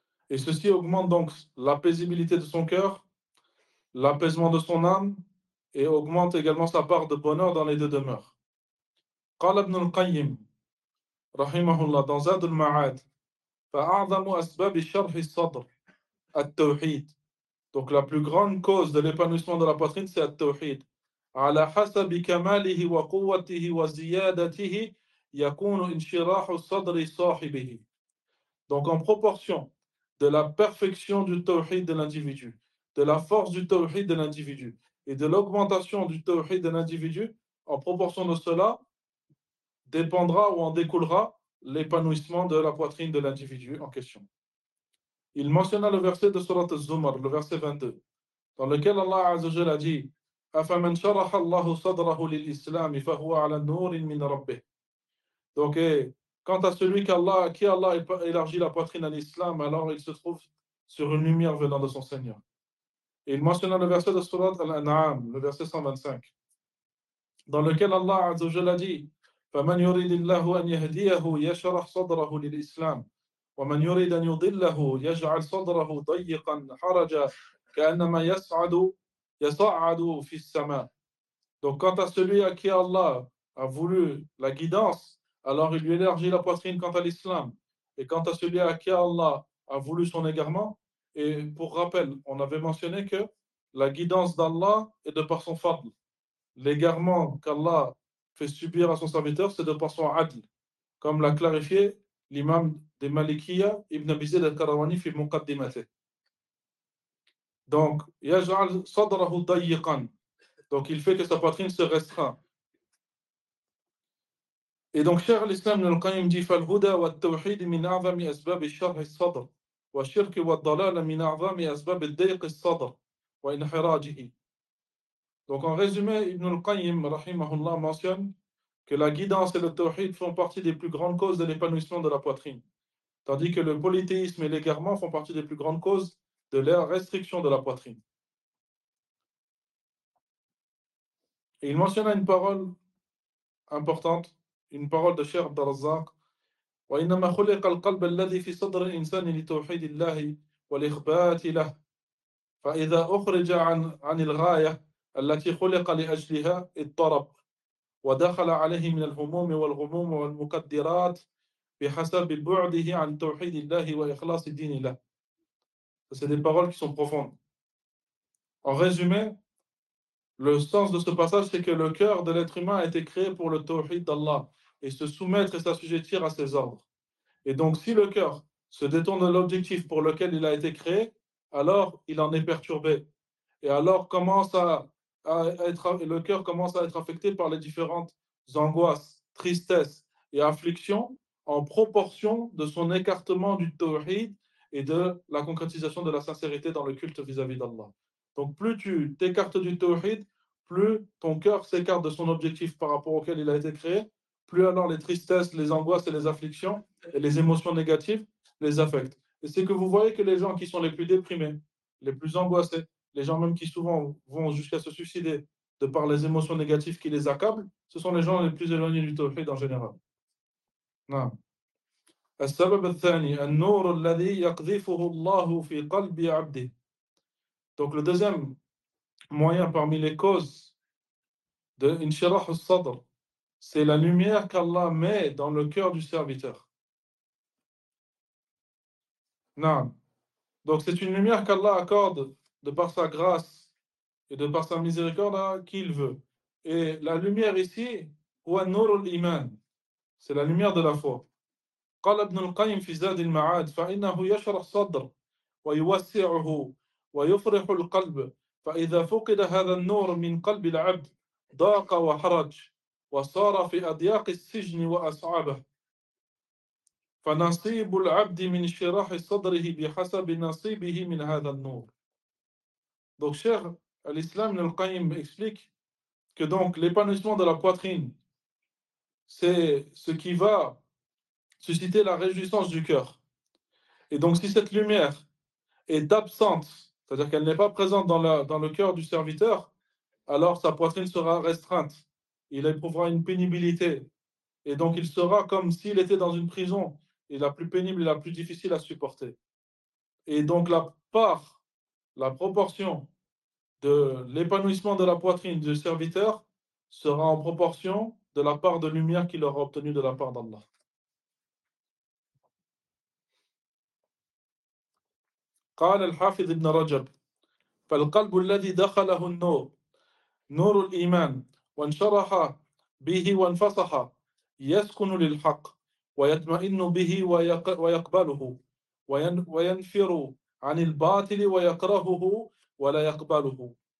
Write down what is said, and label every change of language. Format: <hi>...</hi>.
<fr>Et ceci augmente donc la paisibilité de son cœur, l'apaisement de son âme, et augmente également sa part de bonheur dans les deux demeures.</fr> <ar>قال ابن القيم رحمه الله</ar> <fr>dans</fr> <ar>زاد المعاد فأعظم أسباب شرح الصدر التوحيد.</ar> <fr>Donc la plus grande cause de l'épanouissement de la poitrine, c'est التوحيد.</fr> <ar>على حسب كماله وقوته وزيادته يكون انشراح الصدر صاحبه.</ar> <fr>Donc en proportion de la perfection du tawhid de l'individu, de la force du tawhid de l'individu et de l'augmentation du tawhid de l'individu, en proportion de cela, dépendra ou en découlera l'épanouissement de la poitrine de l'individu en question. Il mentionna le verset de Surat Az-Zumar, le verset 22, dans lequel Allah Azza wa Jalla a dit</fr> <ar>أَفَمَنْ شَرَحَ اللَّهُ صَدْرَهُ لِلْإِسْلَامِ فَهُوَ عَلَى نُورٍ مِنْ رَبِّهِ.</ar> <fr>Donc, quant à celui qui Allah élargit la poitrine à l'islam, alors il se trouve sur une lumière venant de son Seigneur. Et il mentionna le verset de Surat Al-An'am, le verset 125, dans lequel Allah Azza wa Jalla a dit</fr> <ar>فَمَنْ يُرِدِ اللَّهُ أَنْ يَهْدِيَهُ يَشْرَحْ صَدْرَهُ لِلْإِسْلَامِ وَمَنْ يُرِدَ أَنْ يُضِلَّهُ يَجْعَلْ صَدْرَهُ ضَيِّقًا حَرَجًا كَأَنَّمَا يَصَعَدُ فِي السَّمَاءِ.</ar> <fr>Donc quant à celui à qui Allah a voulu la guidance, alors il lui élargit la poitrine quant à l'islam. Et quant à celui à qui Allah a voulu son égarement, et pour rappel, on avait mentionné que la guidance d'Allah est de par son fadl. L'égarement qu'Allah fait subir à son serviteur, c'est de par son adl. Comme l'a clarifié l'imam des Malikiyya, Ibn Abi Zayd al-Karawani,</fr> <ar>fi muqaddimatihi.</ar> <fr>Donc,</fr> <ar>yaj'al sadrahu dayyqan.</ar> <fr>Donc, il fait que sa poitrine se restreint. Et donc, Cheikh l'Islam Ibn al-Qayyim dit</fr> <ar>فَالْهُدَى وَالْتَوْحِيدِ مِنْ أَعْظَمِ أَسْبَابِ شَرْحِ الصَّدْرِ وَالشِّرْكِ وَالضَّلَالَ مِنْ أَعْظَمِ أَسْبَابِ الدَّيْقِ الصَّدْرِ وَإِنْحِرَاجِهِ.</ar> <fr>Donc, en résumé, Ibn al-Qayyim, rahimahullah, mentionne que la guidance et le tawhid font partie des plus grandes causes de l'épanouissement de la poitrine, tandis que le polythéisme et l'égarement font partie des plus grandes causes de la restriction de la poitrine. Et il mentionna une parole importante, une parole de Cheikh Abd al-Razzaq,</fr> <ar>« وَإِنَّمَا خُلِقَ الْقَلْبَ الَّذِي فِي صَدْرِ الْإِنسَانِ لِتَوْحِيدِ اللَّهِ وَلِإِخْبَاتِ لَهِ فَإِذَا أُخْرِجَ عَنِ الْغَايَةِ التي خلق لأجلها اضطرب ودخل عليه من الهموم والغموم والمقدرات بحسب بعده عن توحيد الله وإخلاص الدين له.</ar> <fr>C'est des paroles qui sont profondes. En résumé, le sens de ce passage, c'est que le cœur de l'être humain a été créé pour le tawhid d'Allah et se soumettre et s'assujettir à ses ordres. Et donc, si le cœur se détourne de l'objectif pour lequel il a été créé, alors il en est perturbé. Et alors le cœur commence à être affecté par les différentes angoisses, tristesses et afflictions en proportion de son écartement du tawhid et de la concrétisation de la sincérité dans le culte vis-à-vis d'Allah. Donc plus tu t'écartes du tawhid, plus ton cœur s'écarte de son objectif par rapport auquel il a été créé, plus alors les tristesses, les angoisses et les afflictions et les émotions négatives les affectent. Et c'est que vous voyez que les gens qui sont les plus déprimés, les plus angoissés, les gens même qui souvent vont jusqu'à se suicider de par les émotions négatives qui les accablent, ce sont les gens les plus éloignés du tawhid en général. Non.</fr> <ar>السبب الثاني النور الذي يقذفه الله في قلب عبده.</ar> <fr>Donc le deuxième moyen parmi les causes de</fr> <ar>انشراح الصدر,</ar> <fr>c'est la lumière qu'Allah met dans le cœur du serviteur. Non. Donc c'est une lumière qu'Allah accorde de par sa grâce et de par sa miséricorde à qui il veut. Et la lumière ici,</fr> <ar>wa nurul iman,</ar> <fr>c'est la lumière de la foi.</fr> <ar>قال ابن القيم في زاد المعاد فإنه يشرح الصدر ويوسعه ويفرح القلب فإذا فقد هذا النور من قلب العبد ضاق وحرج وصار في أضياق السجن وأصعابه فنصيب العبد من شراح صدره بحسب نصيبه من هذا النور.</ar> <fr>Donc, cher l'islam, Ibn al-Qayyim explique que donc l'épanouissement de la poitrine, c'est ce qui va susciter la réjouissance du cœur. Et donc, si cette lumière est absente, c'est-à-dire qu'elle n'est pas présente dans le cœur du serviteur, alors sa poitrine sera restreinte. Il éprouvera une pénibilité. Et donc, il sera comme s'il était dans une prison, et la plus pénible et la plus difficile à supporter. Et donc, la proportion de l'épanouissement de la poitrine du serviteur sera en proportion de la part de lumière qu'il aura obtenue de la part d'Allah.</fr> <ar>قال الحافظ ابن رجب فالقلب الذي دخله النور نور الإيمان وانشرح به وانفصح يسكن للحق ويطمئن به ويقبله وينفر عن الباطل ويكرهه ولا يقبله.</ar>